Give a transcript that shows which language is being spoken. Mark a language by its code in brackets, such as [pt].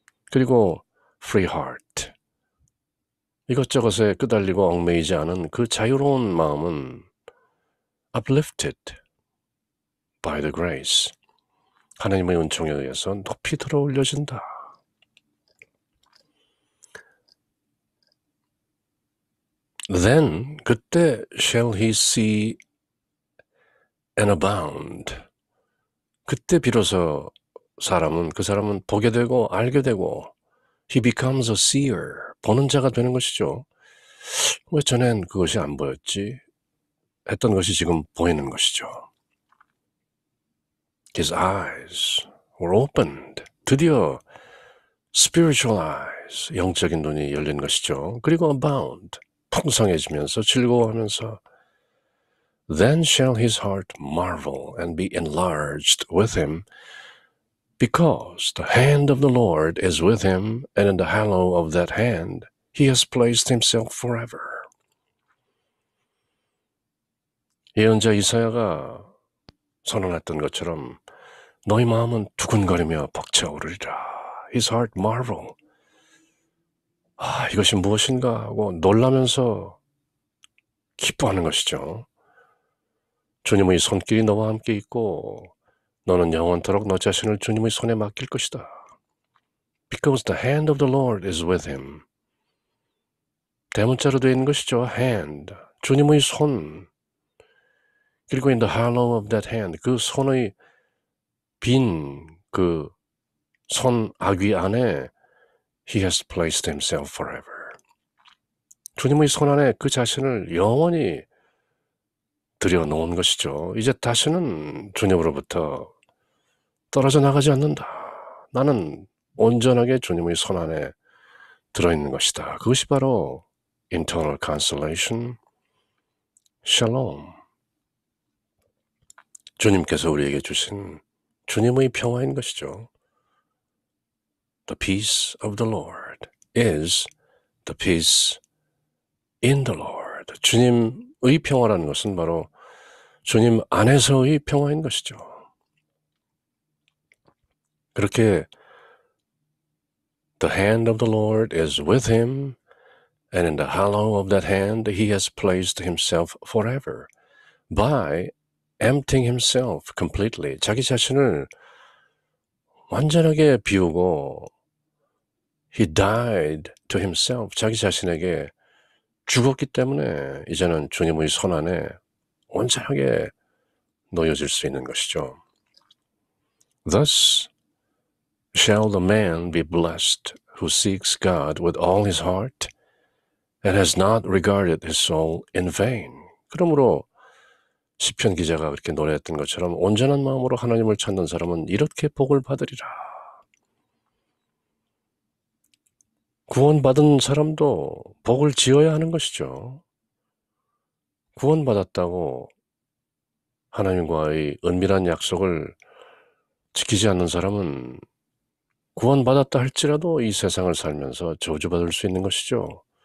[ko] 그리고 [en] free heart, [ko] 이것저것에 끄달리고 얽매이지 않은 그 자유로운 마음은 [en] uplifted by the grace, [ko] 하나님의 은총에 의해서 높이 들어 올려진다. [en] Then [ko] 그때 [en] shall he see and abound. [ko] 그때 비로소 그 사람은 보게 되고 알게 되고 [en] he becomes a seer, [ko] 보는 자가 되는 것이죠. 왜 전엔 그것이 안 보였지? 했던 것이 지금 보이는 것이죠. [en] His eyes were opened. [ko] 드디어 [en] spiritual eyes, [ko] 영적인 눈이 열린 것이죠. 그리고 [en] abound, [ko] 풍성해지면서 즐거워하면서 [en] Then shall his heart marvel and be enlarged with him, because the hand of the Lord is with him, and in the hollow of that hand he has placed himself forever. [ko] 예언자 이사야가 선언했던 것처럼 너희 마음은 두근거리며 벅차오르리라. [en] His heart marvel. [ko] 이것이 무엇인가 하고 놀라면서 기뻐하는 것이죠. 주님의 손길이 너와 함께 있고 너는 영원토록 너 자신을 주님의 손에 맡길 것이다. [en] Because the hand of the Lord is with him. [ko] 대문자로 되어 있는 것이죠. hand, 주님의 손. 그리고 [en] in the hollow of that hand, [ko] 그 손의 빈 그 손 아귀 안에 [en] he has placed himself forever. [ko] 주님의 손 안에 그 자신을 영원히 들여놓은 것이죠. 이제 다시는 주님으로부터 떨어져 나가지 않는다. 나는 온전하게 주님의 손 안에 들어있는 것이다. 그것이 바로 [en] internal consolation, [ko] shalom. 주님께서 우리에게 주신 주님의 평화인 것이죠. [en] The peace of the Lord is the peace in the Lord. [ko] 주님의 평화라는 것은 바로 주님 안에서의 평화인 것이죠. [en] 그렇게 The hand of the Lord is with him, And in the hollow of that hand he has placed himself forever by emptying himself completely. [ko] 자기 자신을 완전하게 비우고 [en] he died to himself. [ko] 자기 자신에게 죽었기 때문에 이제는 주님의 손 안에 온전하게 놓여질 수 있는 것이죠. [en] Thus shall the man be blessed who seeks God with all his heart and has not regarded his soul in vain. [ko] 그러므로 시편 기자가 그렇게 노래했던 것처럼 온전한 마음으로 하나님을 찾는 사람은 이렇게 복을 받으리라. 구원받은 사람도 복을 지어야 하는 것이죠. 구원받았다고 하나님과의 은밀한 약속을 지키지 않는 사람은 구원받았다 할지라도 이 세상을 살면서 저주받을 수 있는 것이죠.